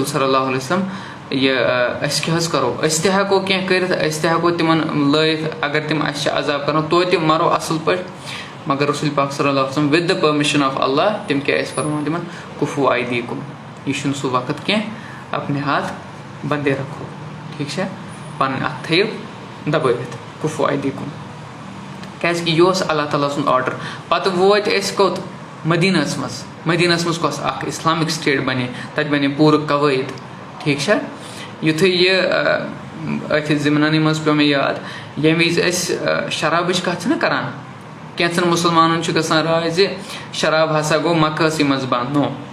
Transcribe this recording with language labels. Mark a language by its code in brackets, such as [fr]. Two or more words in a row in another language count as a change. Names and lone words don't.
[ar] صلی اللہ علیہ وسلم [ks] یہِ أسۍ کیاہ حظ کرو أسۍ تہِ ہٮ۪کو کینٛہہ کٔرِتھ أسۍ تہِ ہٮ۪کو تِمن لٲیِتھ اگر تِم اَسہِ چھِ عذاب کران توتہِ مرو اَصٕل پٲٹھۍ مگر رسول پاک [ar] صلی اللہ علیہ وسلم [en] with the permission of [ks] اللہ تِم کیاہ ٲسۍ فرماوان تِمن [ar] کُفوٗ ایدیکُم [ks] یہِ چھُنہٕ سُہ وقت کینٛہہ [ur] اپنے ہاتھ بندے رکھو [ks] ٹھیٖک چھا پنٕنۍ اَتھٕ تھٲیِو دبٲوِتھ [ar] کُفوٗ ایدیکُم [ks] کیازِ کہِ یہِ اوس اللہ تعالیٰ سُنٛد آرڈر پتہٕ وٲتۍ أسۍ کوٚت مدیٖنس منٛز کۄس اکھ [en] Islamic state [ks] بنے تتہِ بنے پوٗرٕ کوٲیِد ٹھیٖک چھا یِتھُے یہِ أتھۍ ضِمننٕے منٛز پیٚو مےٚ یاد ییٚمہِ وِزِ أسۍ شرابٕچ کتھ چھِنہ کران کینٛژن مُسلمانن چھُ گژھان راے زِ شراب ہسا گوٚو مکہسٕے منٛز بنٛد نو